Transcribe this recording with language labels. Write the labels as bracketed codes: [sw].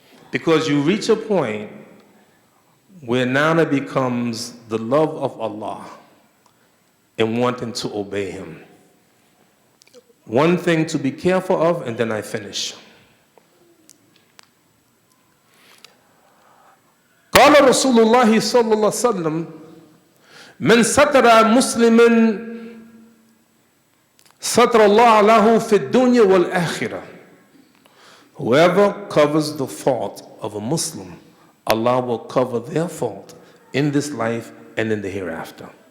[en] Because you reach a point where now it becomes the love of Allah and wanting to obey him. One thing to be careful of, and then I finish. [ar] قال رسول الله صلى الله عليه وسلم من ستر مسلما ستر الله له في الدنيا والآخرة. [en] Whoever covers the fault of a Muslim, Allah will cover their fault in this life and in the hereafter.